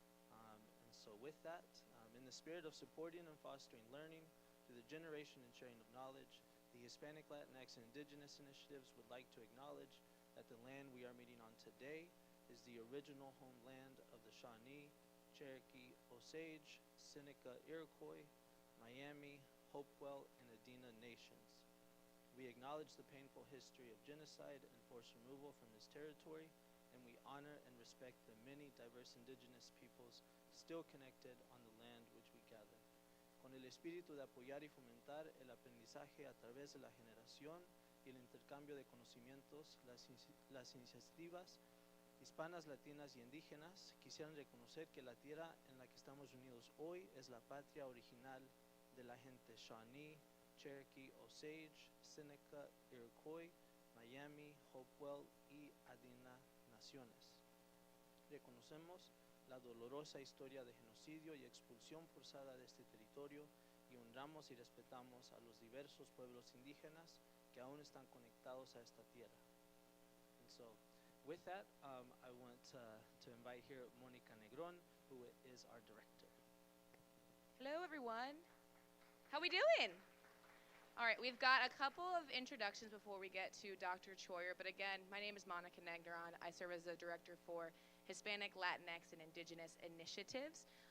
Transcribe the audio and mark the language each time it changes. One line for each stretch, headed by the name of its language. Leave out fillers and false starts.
English: And so with that, in the spirit of supporting and fostering learning through the generation and sharing of knowledge, the Hispanic, Latinx, and Indigenous initiatives would like to acknowledge that the land we are meeting on today is the original homeland of the Shawnee, Cherokee, Osage, Seneca, Iroquois, Miami, Hopewell, and Adena nations. We acknowledge the painful history of genocide and forced removal from this territory, and we honor and respect the many diverse indigenous peoples still connected on the land which we gather.
Spanish: Con el espíritu de apoyar y fomentar el aprendizaje a través de la generación y el intercambio de conocimientos, las iniciativas hispanas, latinas y indígenas quisieran reconocer que la tierra en la que estamos unidos hoy es la patria original de la gente Shawnee, Cherokee, Osage, Seneca, Iroquois, Miami, Hopewell y Adena naciones. Reconocemos la dolorosa historia de genocidio y expulsión forzada de este territorio y honramos y respetamos a los diversos pueblos indígenas que aún están conectados a esta tierra.
English: And so, with that, I want to invite here Monica Negron, who is our director. Hello, everyone. How we doing? All right, we've got a couple of introductions before we get to Dr. Treuer, but again, my name is Monica Negron. I serve as the director for Hispanic, Latinx, and Indigenous initiatives.